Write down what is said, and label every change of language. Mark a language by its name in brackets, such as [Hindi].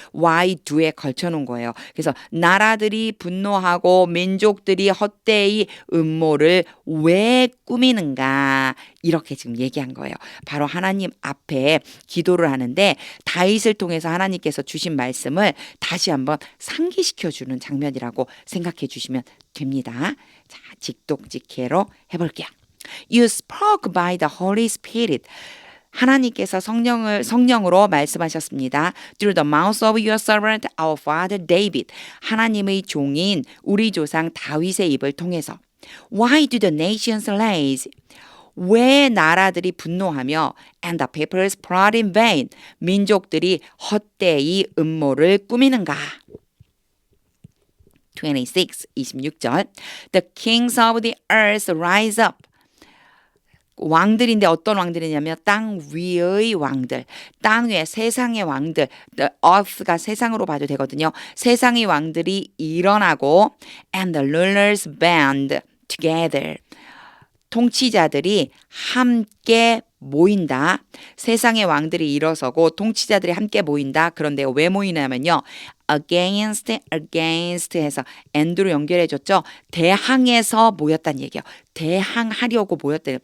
[Korean] why do에 걸쳐 놓은 거예요. 그래서 나라들이 분노하고 민족들이 헛되이 음모를 왜 꾸미는가? 이렇게 지금 얘기한 거예요. 바로 하나님 앞에 기도를 하는데 다윗을 통해서 하나님께서 주신 말씀을 다시 한번 상기시켜 주는 장면이라고 생각해 주시면 됩니다. 자, 직독직해로 해볼게요. [English] You spoke by the Holy Spirit. [Korean] 하나님께서 성령으로 말씀하셨습니다. [English] Through the mouth of your servant, our father David. [Korean] 하나님의 종인 우리 조상 다윗의 입을 통해서. [English] Why do the nations rage? [Korean] 왜 나라들이 분노하며 [English] and the peoples plot in vain. [Korean] 민족들이 헛되이 음모를 꾸미는가? [English] 26절. The kings of the earth rise up. [Korean] 왕들인데 어떤 왕들이냐면 땅 위의 왕들, 땅 위에 세상의 왕들, the earth가 세상으로 봐도 되거든요. 세상의 왕들이 일어나고 [English] and the rulers band together. [Korean] 통치자들이 함께 모인다. 세상의 왕들이 일어서고 통치자들이 함께 모인다. 그런데 왜 모이냐면요. against 해서 and로 연결해 줬죠. 대항해서 모였다는 얘기예요. 대항하려고 모였대요.